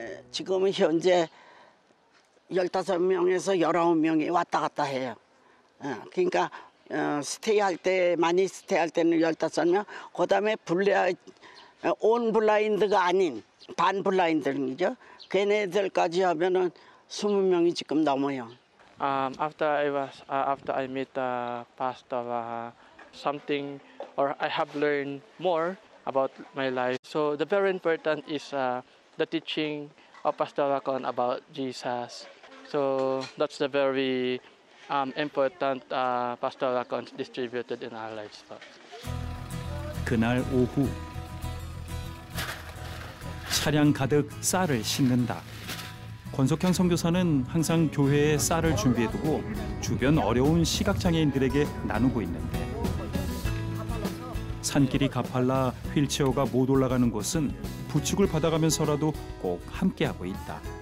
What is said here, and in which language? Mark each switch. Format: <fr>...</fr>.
<ko>지금은 현재 15명에서 19명이 왔다 갔다 해요. 그러니까 스테이할 때 많이 스테이할 때는 15명, 그다음에 온 블라인드가 아닌 반 블라인드죠. 걔네들까지 하면은 20명이 지금 넘어요.</ko> <en>After I met Pastor, something or I have learned more about my life. So the very important is the teaching of Pastor Wacon about Jesus. So that's the very important Pastor Wacon distributed in our lives.</en> <ko>그날 오후 차량 가득 쌀을 싣는다. 권석향 선교사는 항상 교회에 쌀을 준비해두고 주변 어려운 시각장애인들에게 나누고 있는데 산길이 가팔라 휠체어가 못 올라가는 곳은 부축을 받아가면서라도 꼭 함께하고 있다.</ko>